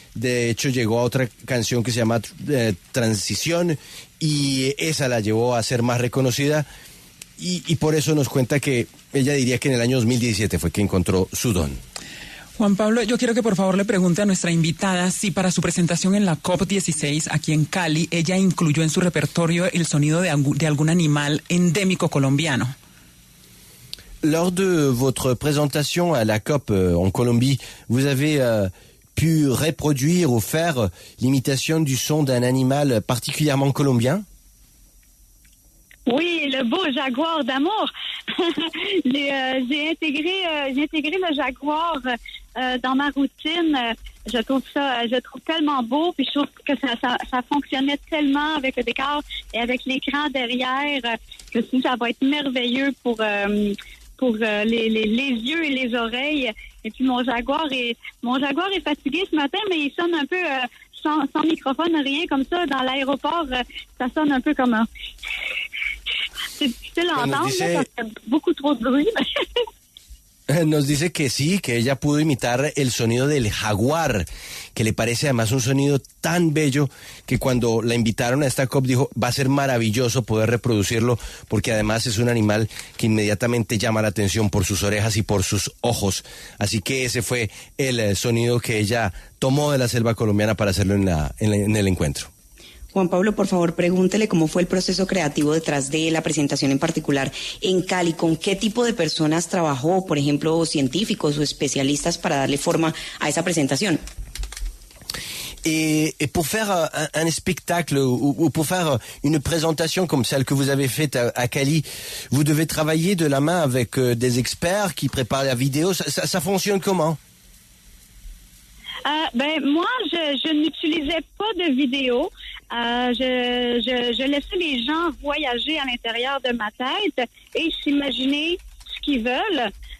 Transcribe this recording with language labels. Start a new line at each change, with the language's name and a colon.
Spanish: De hecho llegó a otra canción que se llama Transición y esa la llevó a ser más reconocida y por eso nos cuenta que ella diría que en el año 2017 fue que encontró su don. Juan Pablo, yo quiero que por favor le pregunte a nuestra invitada si para su presentación en la COP16 aquí en Cali ella incluyó en su repertorio el sonido de algún animal endémico colombiano.
French: Lors de votre présentation à la COP en Colombie, vous avez pu reproduire ou faire l'imitation du son d'un animal particulièrement colombien? Oui, le beau jaguar d'amour. J'ai intégré le jaguar dans ma routine. Je trouve tellement beau, puis je trouve que ça fonctionnait tellement avec le décor et avec l'écran derrière que ça va être merveilleux pour les yeux et les oreilles. Et puis mon jaguar est fatigué ce matin, mais il sonne un peu sans microphone, rien comme ça. Dans l'aéroport, ça sonne un peu comme un... C'est difficile à entendre, parce qu'il y a beaucoup trop de bruit.
Spanish: Nos dice que sí, que ella pudo imitar el sonido del jaguar, que le parece además un sonido tan bello que cuando la invitaron a esta COP dijo, va a ser maravilloso poder reproducirlo porque además es un animal que inmediatamente llama la atención por sus orejas y por sus ojos. Así que ese fue el sonido que ella tomó de la selva colombiana para hacerlo en el encuentro. Juan Pablo, por favor, pregúntele cómo fue el proceso creativo detrás de la presentación en particular en Cali, con qué tipo de personas trabajó, por ejemplo, científicos o especialistas para darle forma a esa presentación.
French: Et pour faire un spectacle ou pour faire une présentation comme celle que vous avez faite à Cali, vous devez travailler de la main avec des experts qui préparent la vidéo. Ça fonctionne comment? Moi, je n'utilisais pas de vidéo. Je laissais les gens voyager à l'intérieur de ma tête et s'imaginer ce qu'ils veulent.